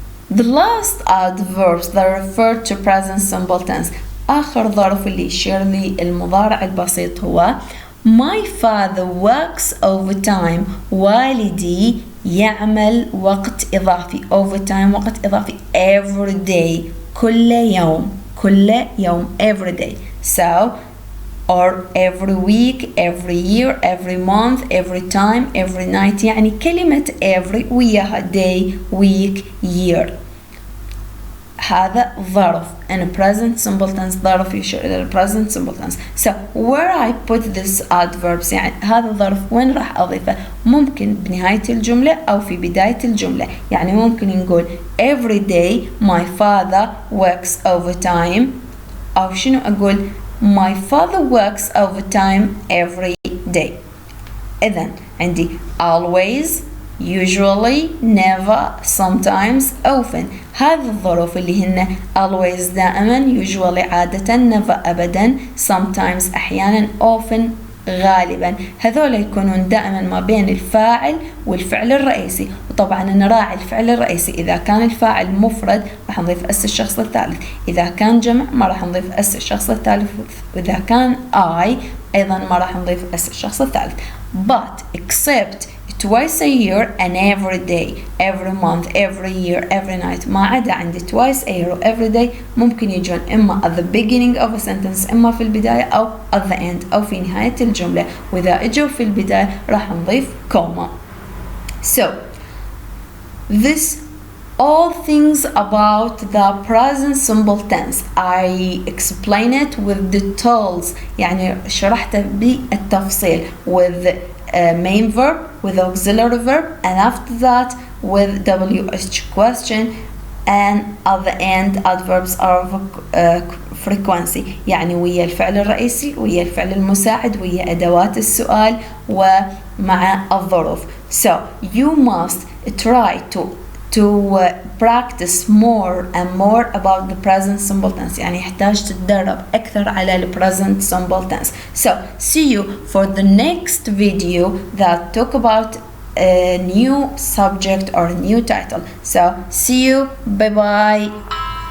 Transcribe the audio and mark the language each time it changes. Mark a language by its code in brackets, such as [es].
[en] The last adverbs that refer to present simple tense. [ar] آخر ظرف اللي يشير لي المضارع البسيط هو [en] My father works overtime. [ar] والدي يعمل وقت إضافي. [en] overtime وقت إضافي every day كل يوم every day. So or every week, every year, every month, every time, every night. [ar] يعني كلمة every وياها day, week, year. هذا ظرف [en] in present simple tense. [ar] ظرف يشير إلى [en] present simple tense. So where I put this adverbs [ar] يعني هذا الظرف وين راح أضيفه؟ ممكن بنهاية الجملة أو في بداية الجملة. يعني ممكن نقول [en] every day my father works overtime. [ar] أو شنو أقول [en] My father works overtime every day. إذن عندي always, usually, never, sometimes, often. [ar] هذه الظروف اللي هن always دائما، usually عادة، never أبدا، sometimes أحيانا، often غالبا. هذول يكونون دائما ما بين الفاعل والفعل الرئيسي. وطبعا نراعي الفعل الرئيسي. إذا كان الفاعل مفرد راح نضيف اس الشخص الثالث، إذا كان جمع ما راح نضيف اس الشخص الثالث، وإذا كان I أيضا ما راح نضيف اس الشخص الثالث. [en] But except twice a year and every day, every month, every year, every night. [ar] ما عدا عندي twice a year و every day ممكن يجون إما [en] at the beginning of a sentence [ar] إما في البداية أو at the end أو في نهاية الجملة. وإذا إجوا في البداية راح نضيف كوما. [en] So this all things about the present simple tense. I explain it with details. [ar] يعني شرحته بالتفصيل [en] with main verb, with auxiliary verb, and after that with WH question, and at the end adverbs of frequency. [ar] يعني ويا الفعل الرئيسي ويا الفعل المساعد ويا أدوات السؤال ومع الظروف. [en] So you must try to practice more and more about the present simple tense. [ar] يعني يحتاج تتدرب أكثر على [en] the present simple tense. So see you for the next video that talk about a new subject or a new title. So see you. Bye bye.